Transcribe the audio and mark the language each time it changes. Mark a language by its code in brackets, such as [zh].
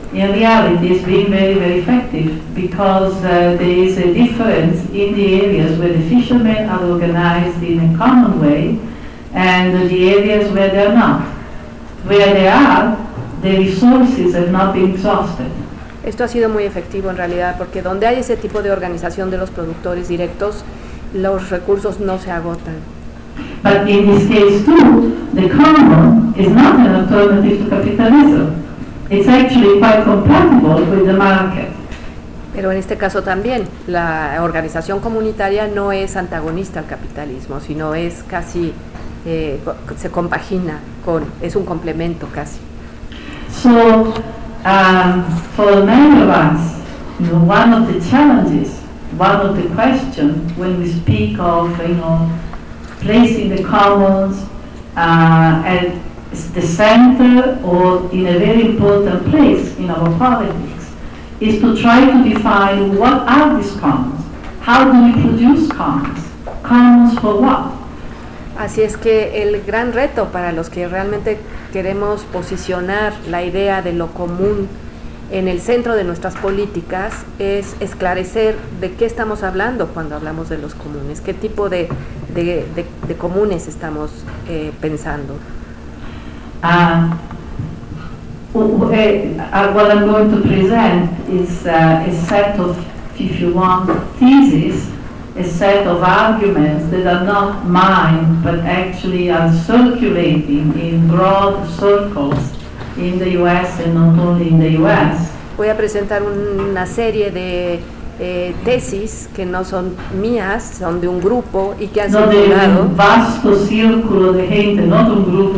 [en] In reality, it's been very, very effective because there is a difference in the areas where the fishermen are organized in a common way and the areas where they are not. Where they are, the resources have not been exhausted. [es] Esto ha sido muy efectivo en realidad porque donde hay ese tipo de organización de los productores directos, los recursos no se agotan. [en] But in this case too, the common is not an alternative to capitalism. It's actually quite compatible with the market. [es] Pero en este caso también, la organización comunitaria no es antagonista al capitalismo, sino es casi, se compagina con, es un complemento casi. [en] So, for many of us, you know, one of the challenges, one of the questions when we speak of, you know, placing the commons and the center or in a very important place in our politics is to try to define what are these commons, how do we produce commons, commons for what? [es] Así es que el gran reto para los que realmente queremos posicionar la idea de lo común en el centro de nuestras políticas es esclarecer de qué estamos hablando cuando hablamos de los comunes, qué tipo de comunes estamos pensando. [en] What I'm going to present is a set of, if you want, theses, a set of arguments that are not mine, but actually are circulating in broad circles in the U.S. and not only in the U.S. [es] Voy a presentar una serie de tesis que no son mías, son de un grupo y que han circulado. No, de un vasto círculo de gente, no de un grupo,